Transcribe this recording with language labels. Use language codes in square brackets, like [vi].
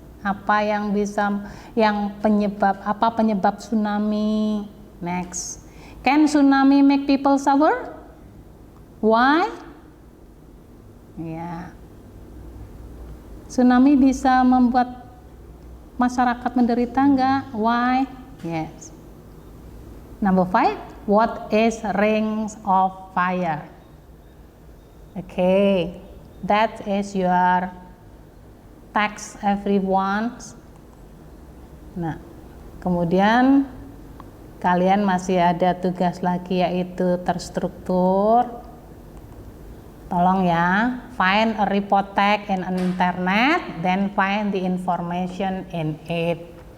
[id] Apa yang penyebab tsunami? [en] Next, can tsunami make people suffer? Why? [id] Ya, tsunami bisa membuat masyarakat menderita enggak? [en] Why? Yes. Number 5, what is rings of fire? Okay, that is your text everyone. [id] Nah, kemudian kalian masih ada tugas lagi yaitu terstruktur. Tolong ya, [en] find a report text in an internet, then find the information in it.